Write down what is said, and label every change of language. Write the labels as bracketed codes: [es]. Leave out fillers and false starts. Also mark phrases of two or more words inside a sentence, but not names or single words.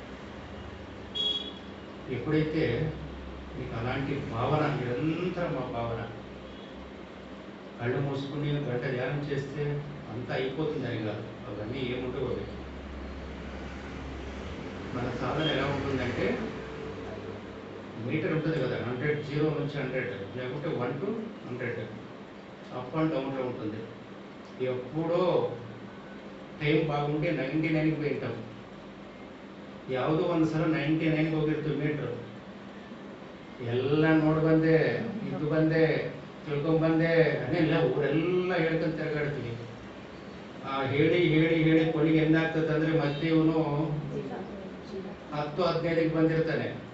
[te] ఎప్పుడైతే మీకు అలాంటి భావన, నిరంతరం ఆ భావన, కళ్ళు మూసుకుని గంట ధ్యానం చేస్తే అంతా అయిపోతుందని కాదు, అవన్నీ ఏముండవు. మన సాధన ఎలా ఉంటుందంటే, మీటర్ ఉంటుంది కదా, 100, 0 నుంచి 100, లేకుంటే 1 to 100 [en] up and down లో [te] ఉంటుంది. [kn] ఎప్పుడో ಟೈಮ್ ಬಾಗುಂಟೆ 99ಗೆ ಹೋಗ್ತಾವೆ. ಯಾವುದೋ ಒಂದು ಸಲ 99ಗೆ ಹೋಗಿರ್ತೀವಿ ಮೀಟ್ರು. ಎಲ್ಲ ನೋಡಿ ಬಂದೆ, ಇದು ಬಂದೆ, ತಿಳ್ಕೊಂಬಂದೆ ಅನ್ನೆಲ್ಲ ಊರೆಲ್ಲ ಹೇಳ್ಕೊಂಡು ತಿರುಗಾಡ್ತೀವಿ. ಹೇಳಿ ಹೇಳಿ ಹೇಳಿ ಕೊನೆಗೆ ಏನಾಗ್ತದೆ ಅಂದರೆ ಮತ್ತೆ ಇವನು 10-15ಗೆ ಬಂದಿರ್ತಾನೆ.